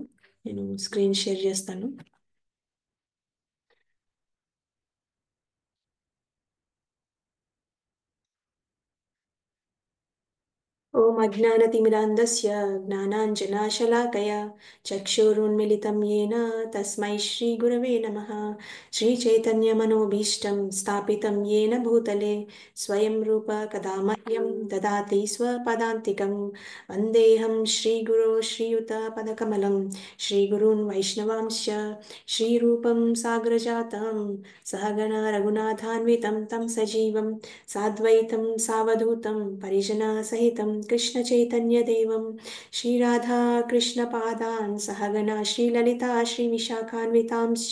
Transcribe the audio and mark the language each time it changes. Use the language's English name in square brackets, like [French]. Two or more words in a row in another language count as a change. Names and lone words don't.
[Telugu] నేను [English] screen share [Telugu] చేస్తాను. [Sanskrit] ఓం అజ్ఞానతిమిరాంధస్య జ్ఞానాంజనాశలాకయా చక్షురున్మిళితం येन తస్మై శ్రీగురవే నమః. శ్రీచైతన్యమనోభీష్టం స్థాపితం येन భూతలే స్వయం రూప కదా మహ్యం దదాతి స్వపదాంతికం. వందేహం శ్రీగురో శ్రీయుతపదకమలం శ్రీగురూన్ వైష్ణవాంశ్చ శ్రీరూపం సాగ్రజాతం సహగణ రఘునాథాన్వితం తం సజీవం సాద్వైతం సావధూతం పరిజనా సహితం కృష్ణ చైతన్య దేవం శ్రీరాధా కృష్ణ పాదాన్ సహగణ శ్రీలలితా శ్రీ విశాఖాన్వితాంశ్చ.